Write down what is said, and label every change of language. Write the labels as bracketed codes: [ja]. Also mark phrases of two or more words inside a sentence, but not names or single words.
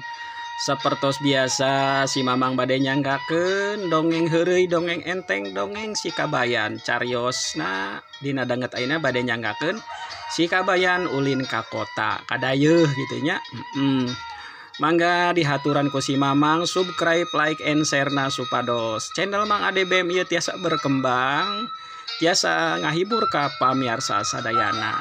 [su] Sapertos biasa si Mamang bade nyanggakeun dongeng heureuy dongeng enteng dongeng si Kabayan cariosna dina danget ayeuna bade nyanggakeun si Kabayan ulin ka kota kadayeuh kitu nya. Mangga dihaturan ku si Mamang subscribe, [en] like, and share [su] na supados channel Mang ADBM ieu tiasa berkembang, tiasa ngahibur ka pamiarsa sadayana.